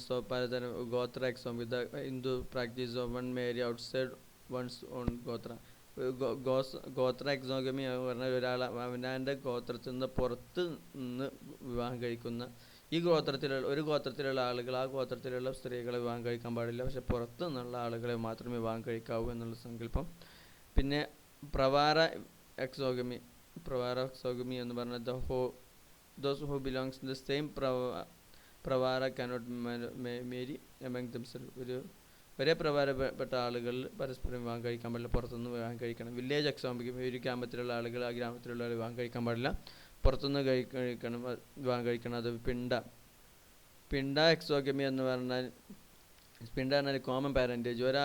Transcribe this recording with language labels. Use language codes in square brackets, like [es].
[en] പലതരം gotra exogamy. The Hindu practice of one marry outside one's own gotra. [ml] ഗോത്ര എക്സോഗമി എന്ന് പറഞ്ഞാൽ അവനവൻ്റെ ഗോത്രത്തിൽ നിന്ന് പുറത്ത് നിന്ന് വിവാഹം കഴിക്കുന്ന, ഒരു ഗോത്രത്തിലുള്ള ആളുകൾ ആ ഗോത്രത്തിലുള്ള സ്ത്രീകളെ വിവാഹം കഴിക്കാൻ പാടില്ല, പക്ഷെ പുറത്ത് നിന്നുള്ള ആളുകളെ മാത്രമേ വിവാഹം കഴിക്കാവൂ എന്നുള്ള സങ്കല്പം. പിന്നെ പ്രവാര എക്സോഗമി എന്ന് പറഞ്ഞാൽ [en] those who belongs to the same pravara cannot marry among themselves. [ml] ഒരേ പ്രവാരപ്പെട്ട ആളുകൾ പരസ്പരം വിവാഹം കഴിക്കാൻ പാടില്ല, പുറത്തുനിന്ന് വിവാഹം കഴിക്കണം. വില്ലേജ് എക്സോഗമി, ഒരു ഗ്രാമത്തിലുള്ള ആളുകൾ ആ ഗ്രാമത്തിലുള്ള വിവാഹം കഴിക്കാൻ പാടില്ല, പുറത്തുനിന്ന് വിവാഹം കഴിക്കണം. അത് പിണ്ട എക്സോഗമി എന്ന് പറഞ്ഞാൽ, [en] Common parentage.